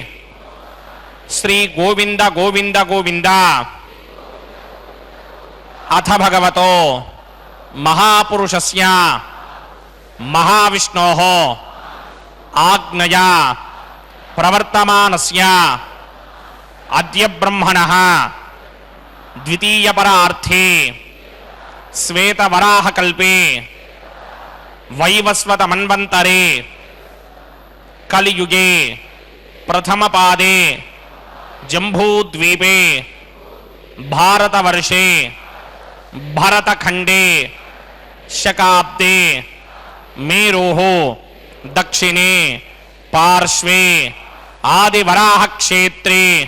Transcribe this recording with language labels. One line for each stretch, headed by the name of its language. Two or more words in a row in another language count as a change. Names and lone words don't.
Sanskrit: శ్రీ గోవింద గోవింద గోవింద. అథ భగవతో మహాపురుషస్య మహావిష్ణోః ఆజ్ఞయా ప్రవర్తమానస్య అద్య బ్రహ్మణః ద్వితీయపరార్థే श्वेतवराहकल्पे वैवस्वतमन्वन्तरे कलियुगे प्रथमपादे जम्बूद्वीपे भारतवर्षे भरतखण्डे शकाब्दे मेरोः दक्षिणे पार्श्वे आदिवराहक्षेत्रे